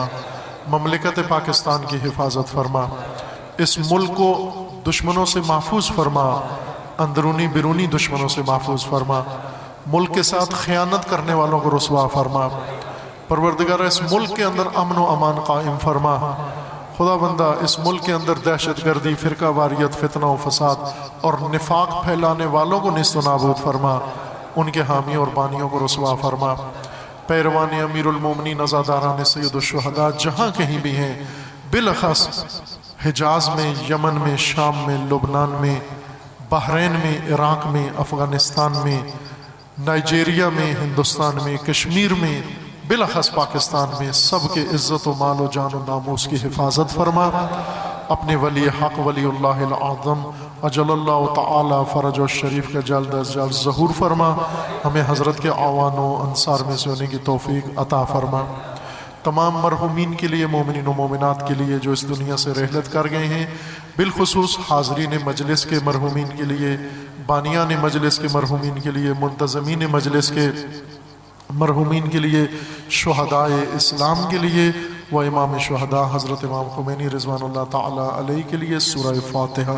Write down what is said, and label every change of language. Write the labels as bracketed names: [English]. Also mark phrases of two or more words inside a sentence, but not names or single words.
[Urdu] مملکت پاکستان کی حفاظت فرما۔ اس ملک کو دشمنوں سے محفوظ فرما، اندرونی بیرونی دشمنوں سے محفوظ فرما۔ ملک کے ساتھ خیانت کرنے والوں کو رسوا فرما۔ پروردگار اس ملک کے اندر امن و امان قائم فرما۔ خدا بندہ اس ملک کے اندر دہشت گردی، فرقہ واریت، فتنہ و فساد اور نفاق پھیلانے والوں کو نیست و نابود فرما۔ ان کے حامیوں اور بانیوں کو رسوا فرما۔ پیروان امیر المومنین عزاداران سید الشہداء جہاں کہیں بھی ہیں، بالاخص حجاز میں، یمن میں، شام میں، لبنان میں، بحرین میں، عراق میں، افغانستان میں، نائجیریا میں، ہندوستان میں، کشمیر میں، بالاخص پاکستان میں، سب کے عزت و مال و جان و ناموس کی حفاظت فرما۔ اپنے ولی حق ولی اللہ العظم [Arabic] اجل اللہ تعالی فرج و شریف [Urdu] کا جلد از جلد ظہور فرما۔ ہمیں حضرت کے اعوان و انصار میں سے ہونے کی توفیق عطا فرما۔ تمام مرحومین کے لیے، مومنین و مومنات کے لیے جو اس دنیا سے رحلت کر گئے ہیں، بالخصوص حاضرین مجلس کے مرحومین کے لیے، بانیان مجلس کے مرحومین کے لیے، منتظمین مجلس کے مرحومین کے لیے، شہدائے اسلام کے لیے و امام شہداء حضرت امام خمینی [Arabic] رضوان اللہ تعالی علیہ [Urdu] کے لیے سورہ فاتحہ۔